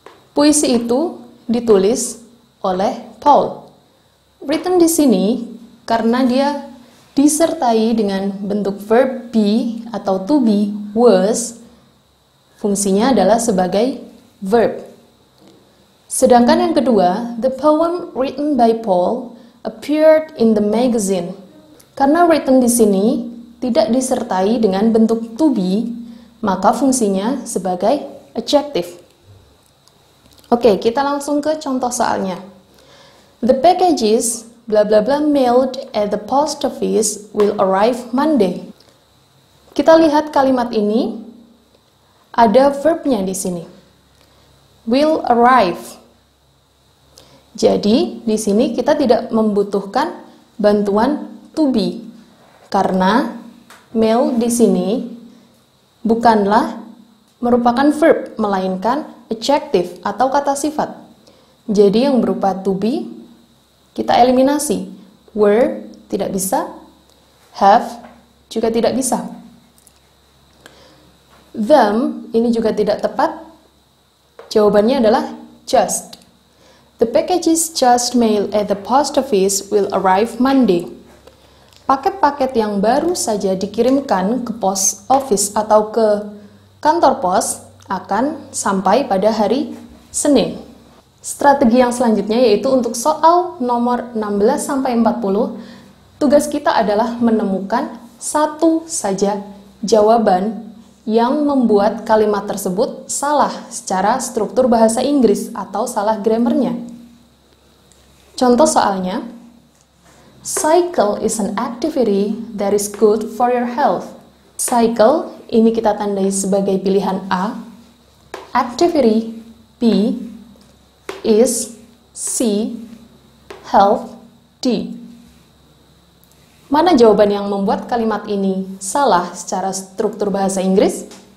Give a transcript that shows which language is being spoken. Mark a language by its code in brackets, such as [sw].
[id] Puisi itu ditulis oleh Paul. Written di sini karena dia disertai dengan bentuk verb be atau to be, was, fungsinya adalah sebagai verb. Sedangkan yang kedua, [en] the poem written by Paul appeared in the magazine. [id] Karena written di sini tidak disertai dengan bentuk to be, maka fungsinya sebagai adjective. Oke, kita langsung ke contoh soalnya. [en] The packages bla bla bla mailed at the post office will arrive Monday. [id] Kita lihat kalimat ini ada verbnya di sini. [en] Will arrive. [id] Jadi, di sini kita tidak membutuhkan bantuan to be karena mail di sini bukanlah merupakan verb, melainkan adjective atau kata sifat. Jadi yang berupa to be, kita eliminasi. Were, tidak bisa. Have, juga tidak bisa. Them, ini juga tidak tepat. Jawabannya adalah just. [en] The packages just mailed at the post office will arrive Monday. [id] Paket-paket yang baru saja dikirimkan ke post office atau ke kantor pos akan sampai pada hari Senin. Strategi yang selanjutnya yaitu untuk soal nomor 16-40, tugas kita adalah menemukan satu saja jawaban yang membuat kalimat tersebut salah secara struktur bahasa Inggris atau salah grammarnya. Contoh soalnya, [en] cycle is an activity that is good for your health. [id] Cycle ini kita tandai sebagai pilihan A, activity B, is C, health D. Mana jawaban yang membuat kalimat ini salah secara struktur bahasa Inggris?